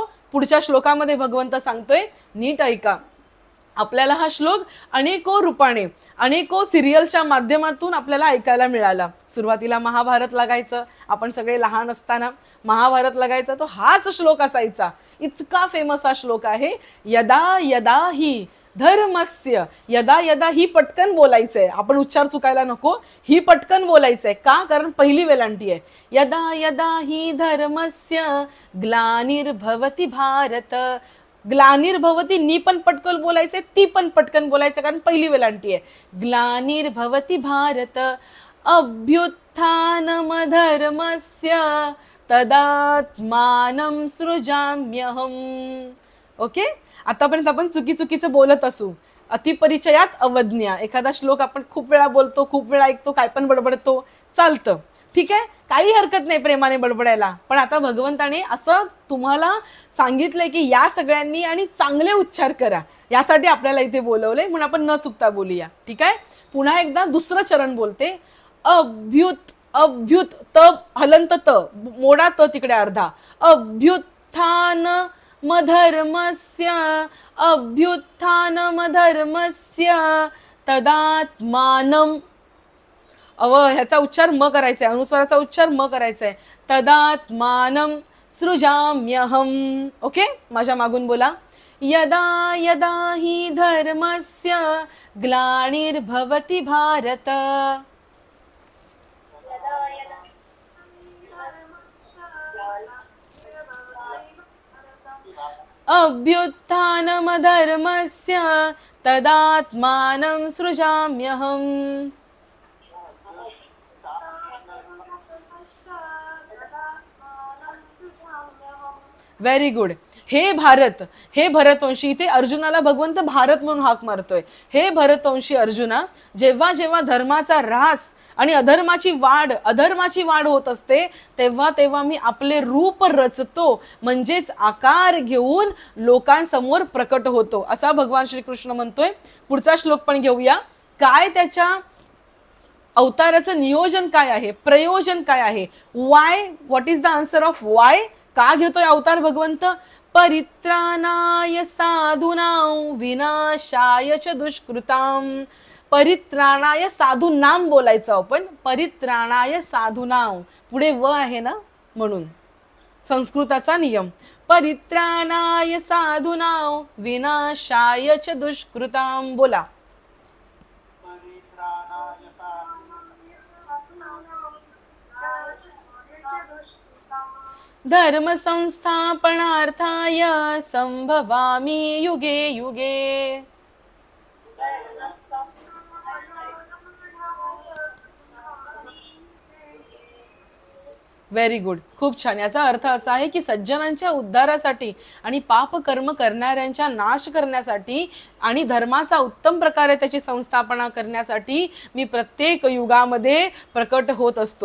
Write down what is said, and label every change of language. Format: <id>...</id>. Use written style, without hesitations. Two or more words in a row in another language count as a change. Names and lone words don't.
<mr>पुढच्या श्लोकामध्ये भगवंत सांगतोय, नीट ऐका. आपल्याला हा श्लोक अनेको रूपाने, अनेको सिरियलच्या माध्यमातून आपल्याला ऐकायला मिळाला. सुरुवातीला महाभारत लागायचं, आपण सगळे लहान असताना महाभारत लागायचा, तो हाच श्लोक असायचा. इतका फेमस हा श्लोक आहे.</mr> <sa>यदा यदा ही धर्मस्य, यदा यदा ही</sa> <mr>पटकन बोलायचंय, आपण उच्चार चुकायला नको. ही पटकन बोलायचंय का? कारण पहिली वेलांटी आहे.</mr> <sa>यदा यदा ही धर्मस्य ग्लानिर्भवति भारत. ग्लानिर्भवती,</sa> <mr>नी पण पटकन बोलायचंय, ती पण पटकन बोलायचंय, कारण पहिली वेलांटी आहे.</mr> <sa>ग्लानिर्भवति भारत अभ्युत्थानम धर्मस्य तदात्मानं सृजाम्यहम्.</sa> <mr>ओके, आतापर्यंत आपण चुकीचं बोलत असू.</mr> <sa>अतिपरिचयात अवज्ञा.</sa> <mr>एखादा श्लोक आपण खूप वेळा बोलतो, खूप वेळा ऐकतो, काय पण बडबडतो, चालतं, ठीक आहे, काही हरकत नाही प्रेमाने बडबडायला. पण आता भगवंताने असं तुम्हाला सांगितलंय की या सगळ्यांनी आणि चांगले उच्चार करा, यासाठी आपल्याला इथे बोलवलंय. म्हणून आपण न चुकता बोलूया, ठीक आहे. पुन्हा एकदा दुसरं चरण बोलते. अभ्युत, अभ्युत, त हलंत, त मोडा, त तिकडे अर्धा.</mr> <sa>अभ्युत्थान मधर्मस्य, अभ्युत्थानम धर्मस्य तदात्मानं.</sa> <mr>ह्याचा उच्चार म करायचा आहे, अनुस्वाराचा उच्चार म करायचा आहे.</mr> <sa>तदात्मानं सृजाम्यहम्.</sa> <mr>ओके, माझ्या मागून बोला.</mr> <sa>यदा यदा हि धर्मस्य ग्लानिर्भवति भारत अभ्युत्थानमधर्मस्य तदात्मानं सृजाम्यहम्.</sa> <en>Very good.</en> <mr>हे भारत, हे भरतवंशी. इथे अर्जुनाला भगवंत भारत म्हणून हाक मारतोय. हे भरतवंशी अर्जुना, जेव्हा जेव्हा धर्माचा ऱ्हास आणि अधर्माची वाढ होत असते, तेव्हा तेव्हा मी आपले रूप रचतो, म्हणजेच आकार घेऊन लोकांसमोर प्रकट होतो, असा भगवान श्रीकृष्ण म्हणतोय. पुढचा श्लोक पण घेऊया. काय त्याच्या अवताराचं नियोजन काय आहे, प्रयोजन काय आहे?</mr> <en>Why, what is the answer of why?</en> <mr>का घेतोय अवतार भगवंत?</mr> <sa>परित्राणाय साधूनां विनाशाय च दुष्कृतां. परित्राणाय साधूनां</sa> <mr>बोलायचं आपण.</mr> <sa>परित्राणाय साधूनां,</sa> <mr>पुढे व आहे ना, म्हणून संस्कृताचा नियम.</mr> <sa>परित्राणाय साधूनां विनाशाय च दुष्कृतां.</sa> <mr>बोला.</mr> <sa>धर्म संस्थापनार्थाय संभवामि युगे युगे.</sa> <en>Very good,</en> <mr>खूप छान. याचा अर्थ असा आहे की सज्जनांच्या उद्धारासाठी आणि पाप कर्म करणाऱ्यांच्या नाश करण्यासाठी आणि धर्माचा उत्तम प्रकारे त्याची संस्थापना करण्यासाठी मी प्रत्येक युगामध्ये प्रकट होत असतो.</mr>